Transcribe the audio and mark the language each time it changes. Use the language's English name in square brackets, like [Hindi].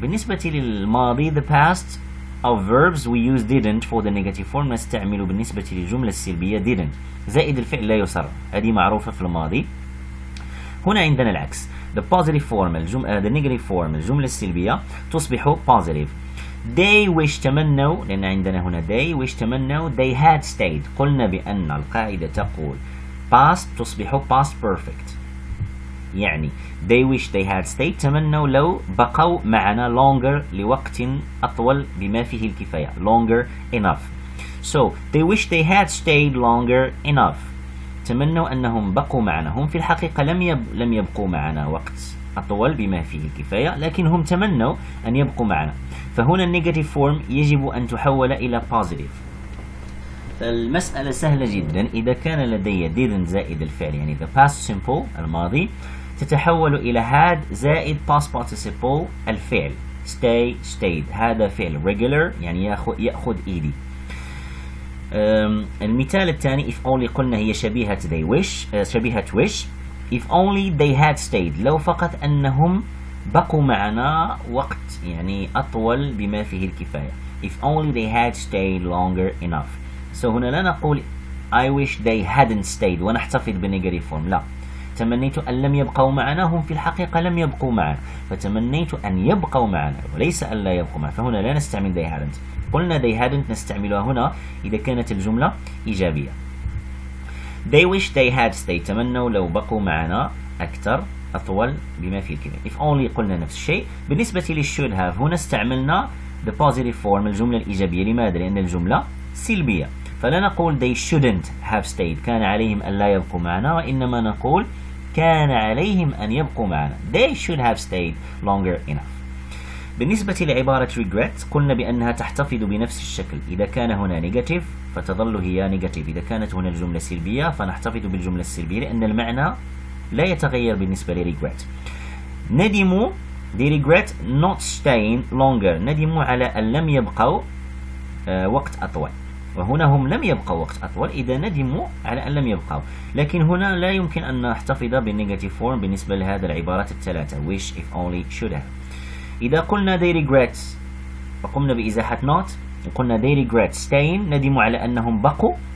[Arabic] بالنسبة للماضي [English] the past of verbs we use didn't for the negative form. [Arabic] نستعمل بالنسبة للجملة السلبية didn't زائد الفعل لا يصر، هذه معروفة في الماضي. هنا عندنا العكس [English] the positive form the negative form [Arabic] الجملة السلبية تصبح positive. [English] they wish [Arabic] تمنوا، لأن عندنا هنا [English] they wish [Arabic] تمنوا [English] they had stayed. [Arabic] قلنا بأن القاعدة تقول past تصبح past perfect، يعني [English] they wish they had stayed [Arabic] تمنوا لو بقوا معنا longer لوقت أطول بما فيه الكفاية [English] longer enough. so they wish they had stayed longer enough [Arabic] تمنوا أنهم بقوا معنا. هم في الحقيقة لم يبقوا معنا وقت أطول بما فيه الكفاية، لكن هم تمنوا أن يبقوا معنا. فهنا النيجاتيف فورم يجب أن تحول إلى positive. فالمسألة سهلة جدا. إذا كان لدي didn't زائد الفعل يعني [English] the past simple [Arabic] الماضي تتحول إلى had زائد past participle الفعل stay stayed. هذا فعل regular يعني يأخذ إيدي. المثال الثاني if only قلنا هي شبيهة they wish شبيهة wish. [English] if only they had stayed [Arabic] لو فقط أنهم بقوا معنا وقت يعني أطول بما فيه الكفاية. [English] if only they had stayed longer enough. [Arabic] so هنا لا نقول [English] I wish they hadn't stayed [Arabic] ونحتفظ بالنيجاتيف فورم، لا، تمنيت أن لم يبقوا معنا. هم في الحقيقة لم يبقوا معنا، فتمنيت أن يبقوا معنا وليس أن لا يبقوا معنا. فهنا لا نستعمل they hadn't. قلنا they hadn't نستعملها هنا إذا كانت الجملة إيجابية. [English] they wish they had stayed [Arabic] تمنوا لو بقوا معنا أكثر أطول بما فيه الكفاية. if only قلنا نفس الشيء. بالنسبة لل should have هنا استعملنا [English] the positive form [Arabic] الجملة الإيجابية. لماذا؟ لأن الجملة سلبية، فلا نقول [English] they shouldn't have stayed [Arabic] كان عليهم أن لا يبقوا معنا، وإنما نقول كان عليهم أن يبقوا معنا [English] they should have stayed longer enough. [Arabic] بالنسبة لعبارة regret قلنا بأنها تحتفظ بنفس الشكل. إذا كان هنا negative فتظل هي negative. إذا كانت هنا الجملة سلبية فنحتفظ بالجملة السلبية لأن المعنى لا يتغير بالنسبة لregret. ندموا [English] they regret not staying longer. [Arabic] ندموا على أن لم يبقوا وقت أطول، وهنا هم لم يبقوا وقت أطول إذا ندموا على أن لم يبقوا. لكن هنا لا يمكن أن نحتفظ بالنيجاتيف فورم بالنسبة لهذه العبارات الثلاثة [English] wish if only should have. [Arabic] إذا قلنا [English] they regret [Arabic] فقمنا بإزاحة not وقلنا [English] they regret staying [Arabic] ندموا على أنهم بقوا.